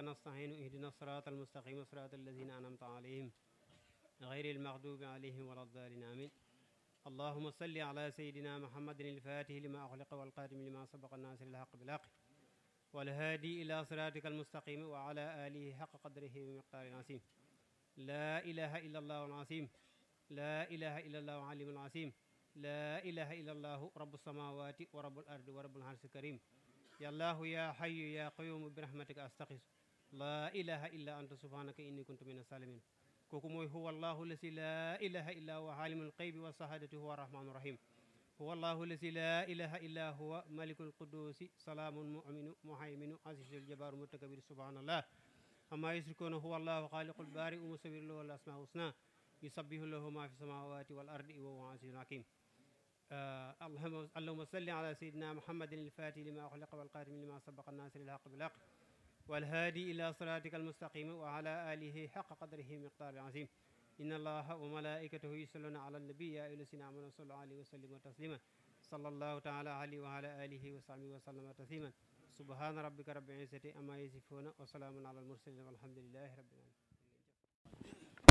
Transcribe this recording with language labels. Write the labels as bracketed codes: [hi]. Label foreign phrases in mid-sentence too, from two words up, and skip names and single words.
[ar] نستعين اهدنا الصراط المستقيم صراط الذين أنعمت عليهم غير المغضوب عليهم ولا الضالين آمين اللهم صل على سيدنا محمد الفاتح لما أغلق والقادم لما سبق الناصر الحق بالحق والهادي إلى صراطك المستقيم وعلى آله حق قدره ومقدار العظيم لا إله إلا الله العظيم لا إله إلا الله العليم العظيم لا إله إلا الله رب السماوات ورب الأرض ورب العرش الكريم يا الله يا حي يا قيوم برحمتك أستغيث لا إله إلا أنت سبحانك إني كنت من الظالمين [wo] kooku mooy [ar] هو الله الذي لا إله إلا هو عالم الغيب والشهادة هو الرحمن الرحيم هو الله الذي لا إله إلا هو الملك القدوس السلام المؤمن المهيمن العزيز الجبار المتكبر سبحان الله عما يشركون هو الله الخالق البارئ المصور له الأسماء الحسنى يسبح له ما في السماوات والأرض وهو العزيز الحكيم اللهم صل على سيدنا محمد الفاتح لما أغلق والخاتم لما سبق ناصر الحق بالحق والهادي إلى صراطك المستقيم وعلى آله حق قدره مقدار عظيم إن الله وملائكته يصلون على النبي يا أيها الذين آمنوا صلوا عليه وسلموا تسليما صلى الله تعالى عليه وعلى آله وصحبه وسلم تسليما سبحان ربك رب العزة عما يصفون وسلام على المرسلين والحمد لله رب العالمين